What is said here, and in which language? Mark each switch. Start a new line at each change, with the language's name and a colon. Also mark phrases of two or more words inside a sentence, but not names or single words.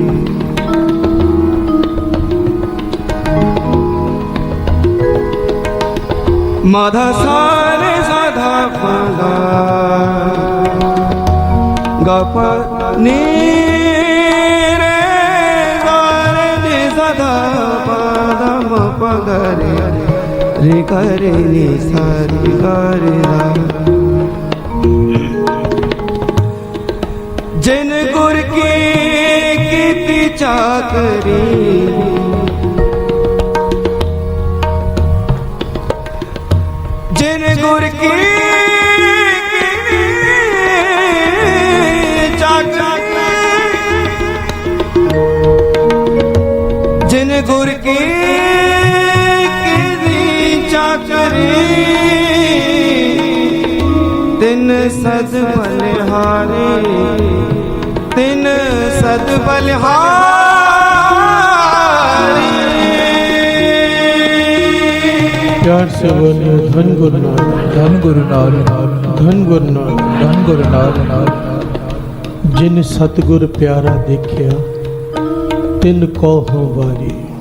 Punjabi: माधा सारे साधा पदा गप नी रे गारे नि सदा पद म पगरे रे करे नि सारे गारे रा। ਜਿਨ ਗੁਰ ਕੀ ਕੀਰਤਿ ਚਾਕਰੀ, ਜਿਨ ਗੁਰ ਕੀ ਚਾਕਰੀ, ਜਿਨ ਗੁਰ ਕੀ ਚਾਕਰੀ, ਤਿਨ ਸਦ ਬਲਿਹਾਰੀ, ਤਿਨ ਸਦ ਬਲਿਹਾਰੀ।
Hindi: प्यार से बोलिए धन गुरु नानक, धन गुरु नानक, धन गुरु नानक। धन गुरु नानक।
Punjabi: ਜਿਨ ਸਤਗੁਰ ਪਿਆਰਾ ਦੇਖਿਆ ਤਿਨ ਕੋ ਹੋ ਵਾਰੀ।